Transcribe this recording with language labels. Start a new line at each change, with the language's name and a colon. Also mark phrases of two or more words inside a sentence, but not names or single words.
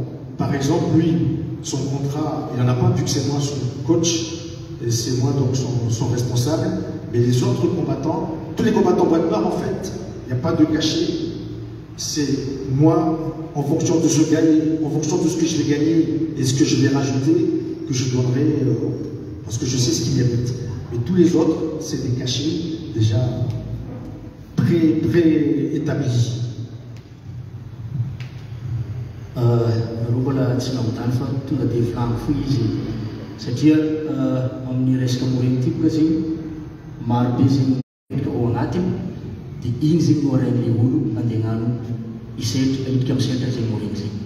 French: Par exemple, lui, son contrat, il n'en a pas, vu que c'est moi son coach, et c'est moi donc son responsable, mais les autres combattants, tous les combattants boîte noire en fait, il n'y a pas de cachet, c'est moi, en fonction de ce que je vais gagner et ce que je vais rajouter, que je donnerai, parce que je sais ce qu'ils méritent. Mais tous les autres, c'est des cachets déjà pré-établis.
Malagasy: Mbola tsy nahodany fa tonga dia volany foy izy satria amin'ny resaka Moureng ity boka zegny marobe zegny ao anatiny dia igny zegny no arain'ilay olo handeha hagnano hiditra amin'ny sehatra zegny Moureng zegny.